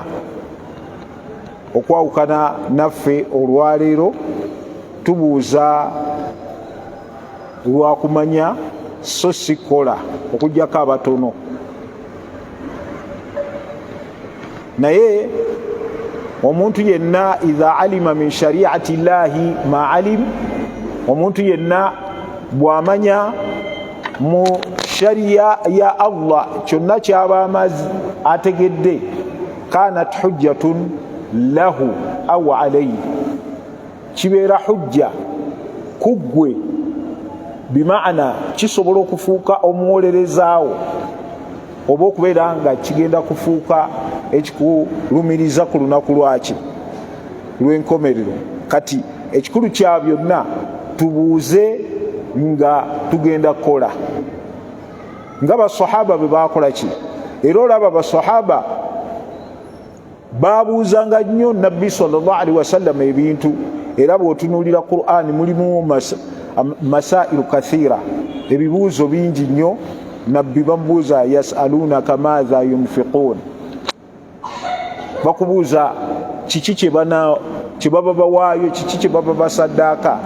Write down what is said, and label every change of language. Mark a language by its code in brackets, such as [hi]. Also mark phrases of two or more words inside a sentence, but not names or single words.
[lg] Okwawukana naffe olwaleero tubuuza lwakumanya, so si kola, okugjako abatono. Naye omuntu yenna [ar] إذا علم من شريعة الله ما علم, [lg] omuntu yenna bw'amanya mu shariya ya Allah kyonna kyaba amazi ategedde, [ar] كانت حجة له أو عليه, [lg] kibeera hujja kuggwe, bimaana kisobola okufuuka omuwolerezaawo, oba okubeera nga kigenda kufuuka ekikulumiriza ku lunaku lwaki lw'enkomerero. Kati ekikulu kya byonna tubuuze nga tugenda kukola nga basahaba bwe bakola ki. Era olaba basahaba babuuzanga nnyo nabbi [ar] صلى الله عليه وسلم [lg] ebintu, era bw'otunuulira Qur'ani mulimu [ar] مسائل كثيرة, [lg] ebibuuzo bingi nnyo. Nabbi bamubuuza [ar] يسألونك ماذا ينفقون, [lg] bakubuuza kiki kye baba bawaayo, kiki kye baba basaddaaka.